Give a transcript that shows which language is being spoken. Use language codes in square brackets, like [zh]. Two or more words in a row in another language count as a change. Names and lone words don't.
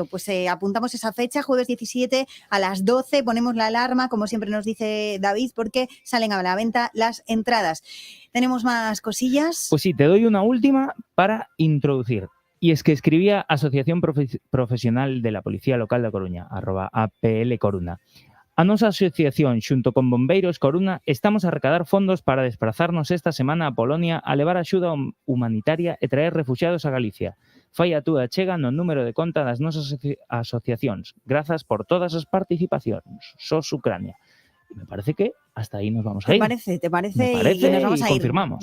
[es] Pues apuntamos esa fecha, jueves 17 a las 12, ponemos la alarma, como siempre nos dice David, porque salen a la venta las entradas. ¿Tenemos más cosillas? Pues sí, te doy una última para introducir. Y es que escribía Asociación Profesional de la Policía Local de Coruña, @APL Coruna. [gl] A nosa asociación, xunto con Bombeiros Coruna, estamos a recadar fondos para desplazarnos esta semana a Polonia a levar axuda humanitaria e traer refugiados a Galicia. Fai a túa achega no número de conta das nosas asociacións. Grazas por todas as participacións. SOS Ucrania. [es] Me parece que hasta ahí nos vamos a ir. ¿Te parece? Me parece y nos vamos y a ir. confirmamos.